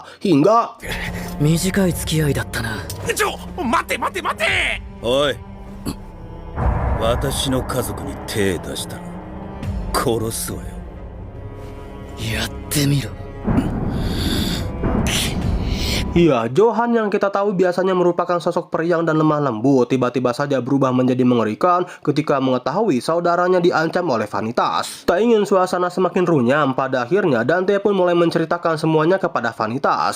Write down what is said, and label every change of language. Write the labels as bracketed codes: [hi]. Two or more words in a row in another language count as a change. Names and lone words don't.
[id] Hingga [ja] 短い付き合いだったな。待て待て待て。おい、私の家族に手出したら殺すわよ。やってみろ。 [id] Iya, Johan yang kita tahu biasanya merupakan sosok periang dan lemah lembut, tiba-tiba saja berubah menjadi mengerikan ketika mengetahui saudaranya diancam oleh Vanitas. Tak ingin suasana semakin runyam, pada akhirnya Dante pun mulai menceritakan semuanya kepada Vanitas.